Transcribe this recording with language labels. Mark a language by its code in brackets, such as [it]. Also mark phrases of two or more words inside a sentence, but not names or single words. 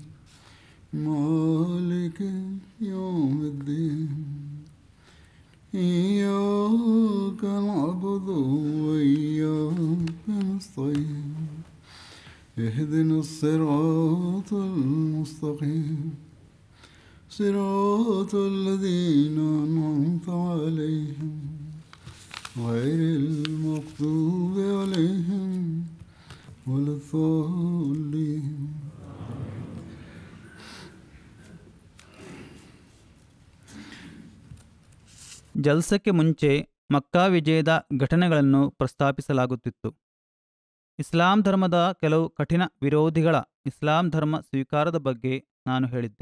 [ar] مالك يوم الدين إياك نعبد وإياك نستعين اهدنا الصراط المستقيم صراط الذين أنعمت عليهم غير المغضوب عليهم ولا الضالين. [kn] ಜಲ್ಸಕ್ಕೆ ಮುಂಚೆ ಮಕ್ಕಾ ವಿಜಯದ ಘಟನೆಗಳನ್ನು ಪ್ರಸ್ತಾಪಿಸಲಾಗುತ್ತಿತ್ತು. ಇಸ್ಲಾಂ ಧರ್ಮದ ಕೆಲವು ಕಠಿಣ ವಿರೋಧಿಗಳ ಇಸ್ಲಾಂ ಧರ್ಮ ಸ್ವೀಕಾರದ ಬಗ್ಗೆ ನಾನು ಹೇಳಿದ್ದೆ.